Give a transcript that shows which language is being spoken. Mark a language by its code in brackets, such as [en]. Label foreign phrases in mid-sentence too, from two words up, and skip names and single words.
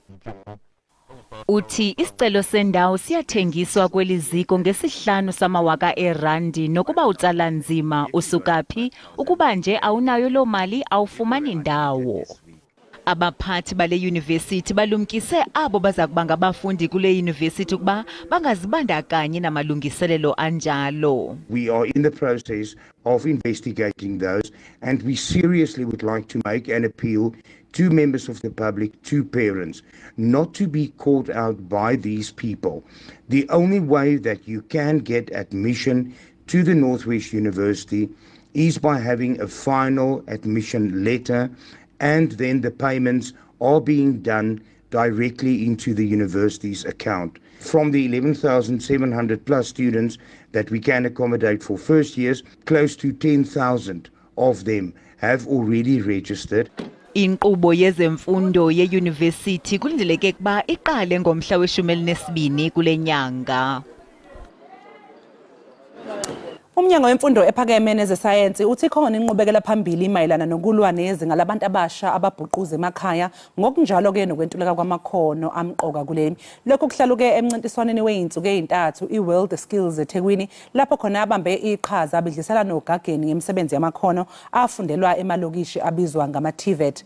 [xh] Uthi isicelo sendawo siyathengiswa kweli ziko ngesihlanu samawaka eerandi nokuba utsala nzima usukaphi ukuba nje awunayo loo mali awufumani indawo. Abaphathi bale university balumkise abo baza kuba ngabafundi kule university ukuba bangazibandakanye namalungiselelo anjalo. [en] We are in the process of investigating those and we seriously would like to make an appeal to members of the public, to parents, not to be caught out by these people. The only way that you can get admission to the Northwest University is by having a final admission letter, and then the payments are being done directly into the university's account. From the 11,700 plus students that we can accommodate for first years, close to 10,000 of them have already registered. [xh] Inkqubo yezemfundo yeYunivesithi kulindeleke kuba iqale ngomhla we-12 kule nyanga. [zu] Umnyango wemfundo ephakeme nezesayensi uthi khona inqubekela phambili mayelana nokulwa nezinga labantu abasha ababhuquza emakhaya ngokunjalo ke nokwentuleka kwamakhono amqoka kuleli. Lokho kuhlaluke emncintiswaneni weyinsuku ezintathu iWorld Skills eThekwini lapho khona abambe iqhaza abidlisela nogageni ngemisebenzi yamakhono afundelwa emalokishi abizwa ngama-TVET.